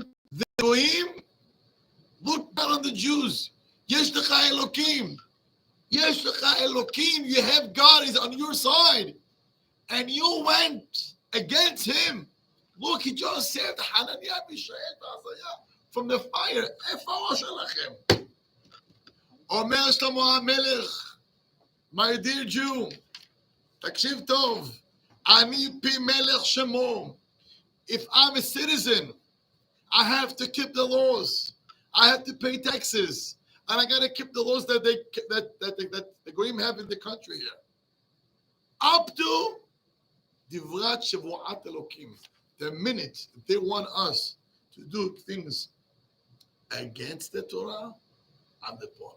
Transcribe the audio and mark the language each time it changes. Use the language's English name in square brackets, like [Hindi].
[English] The Goyim looked down on the Jews. [Hebrew] Yesh lecha Elokim. Yesh lecha Elokim. [English] You have God is on your side. And you went against him. Look, he just saved Hananiah, Mishael, Azariah from the fire. [Hebrew] איפה הראש שלכם? אומר שלמה המלך, [English] my dear Jew, [Hebrew] תקשיב טוב, אני פי מלך שמו. [English] If I'm a citizen, I have to keep the laws. I have to pay taxes, and I got to keep the laws that the Goyim have in the country here. Up to [Hebrew] Divrat Shavuat Elokim. [English] The minute they want us to do things against the Torah, I'm the Torah.